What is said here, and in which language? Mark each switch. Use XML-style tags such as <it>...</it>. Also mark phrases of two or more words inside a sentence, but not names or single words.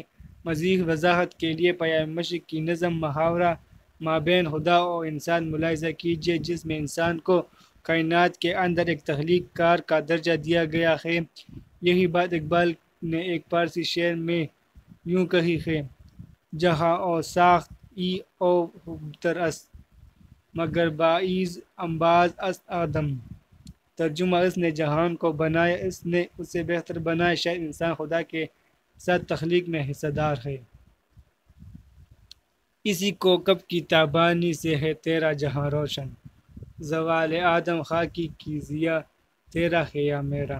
<ur>مزید وضاحت کے لیے پیام مشرق کی نظم محاورہ مابین خدا اور انسان ملاحظہ کیجیے، جس میں انسان کو کائنات کے اندر ایک تخلیق کار کا درجہ دیا گیا ہے۔ یہی بات اقبال نے ایک فارسی شعر میں یوں کہی ہے:</ur> <fa>جہاں او ساخت ای او خوبتر است، مگر باعث انباز است آدم۔</fa> <ur>ترجمہ: اس نے جہان کو بنایا، اس نے اسے بہتر بنایا، شاید انسان خدا کے ساتھ تخلیق میں حصہ دار ہے۔ اسی کوکب کی تابانی سے ہے تیرا جہاں روشن، زوال آدم خاکی کی ضیا تیرا ہے یا میرا۔</ur>